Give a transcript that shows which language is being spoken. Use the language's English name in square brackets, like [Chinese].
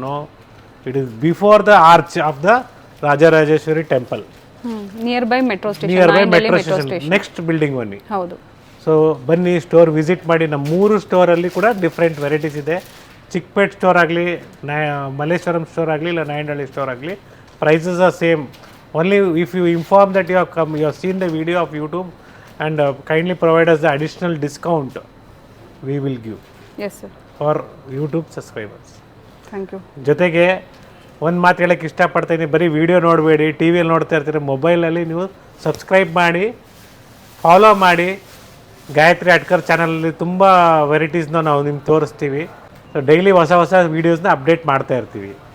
[English] no, it is before the arch of the Rajarajeshwari temple, near by metro station, [Kannada] next building ಬನ್ನಿ. ಹೌದು. So ಬನ್ನಿ, store visit ಮಾಡಿ. ನಮ್ಮ 3 ಸ್ಟೋರಲ್ಲಿ ಕೂಡ ಡಿಫ್ರೆಂಟ್ ವೆರೈಟೀಸ್ ಇದೆ. ಚಿಕ್ಕಪೇಟ್ ಸ್ಟೋರ್ ಆಗಲಿ, ಮಲ್ಲೇಶ್ವರಂ ಸ್ಟೋರ್ ಆಗಲಿ, ಇಲ್ಲ ನಾಯಂಡಹಳ್ಳಿ ಸ್ಟೋರ್ ಆಗಲಿ, prices are same. [English] Only if you inform that you have seen the video of YouTube and kindly provide us the additional discount, we will give. Yes sir. For YouTube subscribers. Thank you. [Kannada] ಜೊತೆಗೆ ಒಂದು ಮಾತು ಹೇಳಕ್ಕೆ ಇಷ್ಟಪಡ್ತೀನಿ, ಬರೀ video ನೋಡಬೇಡಿ, T ವಿಯಲ್ಲಿ ನೋಡ್ತಾ ಇರ್ತೀರಿ. ಮೊಬೈಲಲ್ಲಿ ನೀವು ಸಬ್ಸ್ಕ್ರೈಬ್ ಮಾಡಿ, ಫಾಲೋ ಮಾಡಿ, ಗಾಯತ್ರಿ ಅಡ್ಕರ್ ಚಾನಲಲ್ಲಿ ತುಂಬ ವೆರೈಟೀಸ್ನ ನಾವು ನಿಮ್ಗೆ ತೋರಿಸ್ತೀವಿ. ಸೊ ಡೈಲಿ ಹೊಸ ಹೊಸ ವೀಡಿಯೋಸ್ನ ಅಪ್ಡೇಟ್ ಮಾಡ್ತಾ ಇರ್ತೀವಿ.